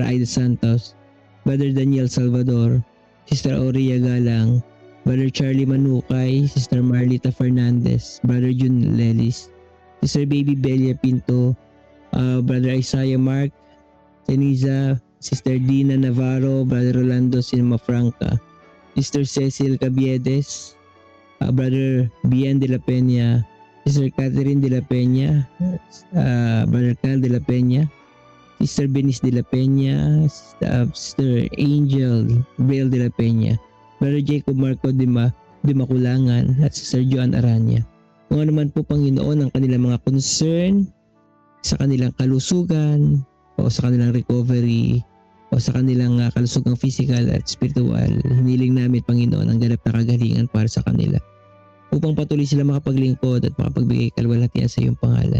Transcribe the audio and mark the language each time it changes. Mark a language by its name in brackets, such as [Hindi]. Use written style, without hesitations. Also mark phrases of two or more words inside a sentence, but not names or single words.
[Filipino] Aida Santos, Brother Daniel Salvador, Sister Aurea Galang, Brother Charlie Manukay, Sister Marlita Fernandez, Brother Jun Lelis, Sister Baby Belia Pinto, Brother Isaiah Mark, Teniza, Sister Dina Navarro, Brother Rolando Sinmafranca, Sister Cecil Cabiedes, Brother Bien de la Peña, Sister Catherine de la Peña, Brother Cal de la Peña, Sister Benice de la Peña, Sister Angel Bale de la Peña, Brother Jacob Marco de Maculangan, at Sister Joan Aranya. Kung ano man po, Panginoon, ang kanilang mga concern sa kanilang kalusugan o sa kanilang recovery o sa kanilang kalusugang physical at spiritual, hiniling namin, Panginoon, ang ganap na kagalingan para sa kanila upang patuloy sila makapaglingkod at makapagbigay kalwalhatian sa iyong pangalan.